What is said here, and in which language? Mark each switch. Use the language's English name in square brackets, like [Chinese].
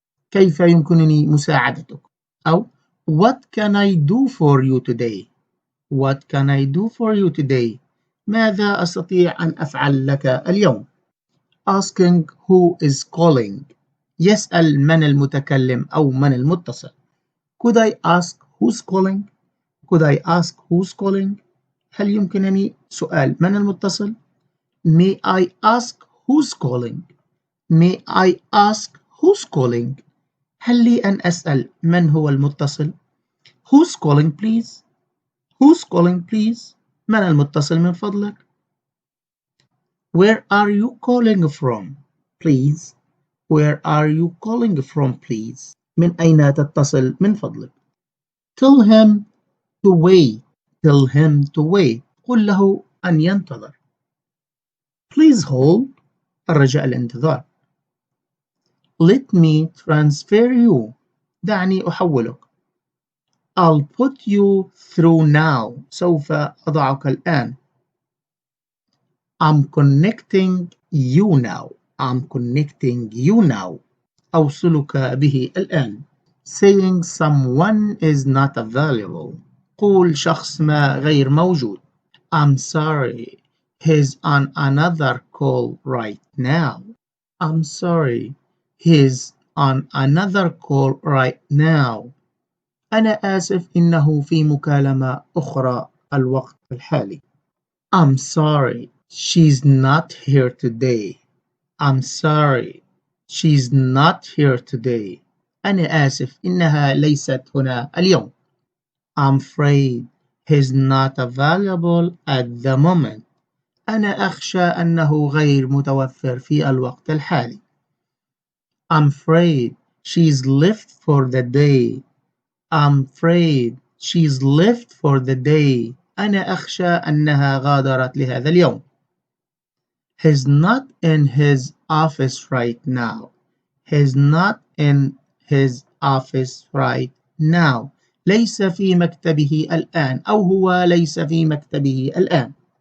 [Arabic] كيف يمكنني مساعدتك؟ [English] أو What can I do for you today? What can I do for you today? [Arabic] ماذا أستطيع أن أفعل لك اليوم؟ [English] Asking who is calling. [Arabic] يسأل من المتكلم أو من المتصل. [English] Could I ask who's calling? Could I ask who's calling? [Arabic] هل يمكنني سؤال من المتصل؟ [English] May I ask who's calling? May I ask who's calling? [Arabic] هل لي أن أسأل من هو المتصل؟ [English] Who's calling please? Who's calling please? [Arabic] من المتصل من فضلك؟ [English] Where are you calling from? Please. Where are you calling from please? [Arabic] من أين تتصل من فضلك؟ [English] Tell him to wait. Tell him to wait. [Arabic] قل له أن ينتظر. [English] Please hold. [Arabic] الرجاء الانتظار. [English] Let me transfer you. [Arabic] دعني أحولك. [English] I'll put you through now. [Arabic] سوف أضعك الآن. [English] I'm connecting you now. I'm connecting you now. [Arabic] أوصلك به الآن. [English] Saying someone is not available. [Arabic] قول شخص ما غير موجود. [English] I'm sorry. He's on another call right now. I'm sorry. He's on another call right now. [Arabic] أنا آسف إنه في مكالمة أخرى الوقت الحالي. [English] I'm sorry. She's not here today. I'm sorry. She's not here today. [Arabic] أنا آسف إنها ليست هنا اليوم. [English] I'm afraid he's not available at the moment. [Arabic] أنا أخشى أنه غير متوفر في الوقت الحالي. [English] I'm afraid she's left for the day. I'm afraid she's left for the day. [Arabic] أنا أخشى أنها غادرت لهذا اليوم. [English] He's not in his office right now. He's not in his office right now. [Arabic] ليس في مكتبه الآن أو هو ليس في مكتبه الآن.